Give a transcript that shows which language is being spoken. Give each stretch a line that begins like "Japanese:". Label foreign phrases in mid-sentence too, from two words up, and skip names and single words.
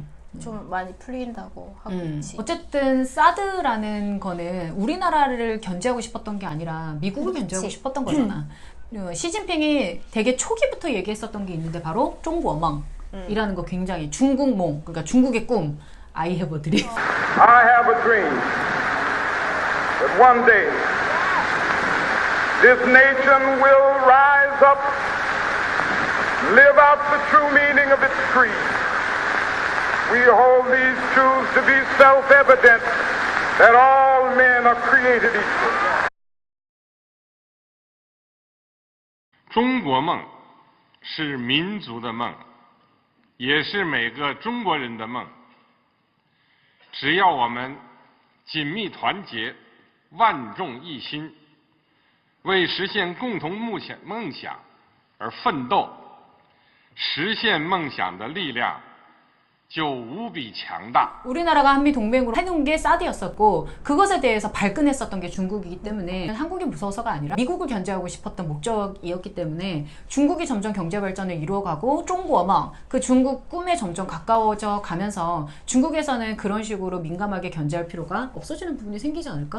Korean: 좀 많이 풀린다고 하고 있지. 어쨌든 사드라는 거는 우리나라를 견제하고 싶었던 게 아니라 미국을 견제하고 싶었던 거잖아. 시진핑이 되게 초기부터 얘기했었던 게 있는데, 바로 중국어망이라는 거, 굉장히 중국몽, 그러니까 중국의 꿈.
English: I have a dream. I have a dream that one day this nation will rise up, live out the true meaning of its creed. We hold these truths to be self-evident that all men are created equal.
Chinese: 中国梦是民族的梦，也是每个中国人的梦。只要我们紧密团结，万众一心，为实现共同梦想而奋斗，实现梦想的力量就无比强大。
Korean: 우리나라가 한미 동맹으로 해놓은 게 사드였었고, 그것에 대해서 발끈했었던 게 중국이기 때문에 한국이 무서워서가 아니라 미국을 견제하고 싶었던 목적이었기 때문에, 중국이 점점 경제 발전을 이루어가고 중국어망, 그 중국 꿈에 점점 가까워져 가면서 중국에서는 그런 식으로 민감하게 견제할 필요가 없어지는 부분이 생기지 않을까?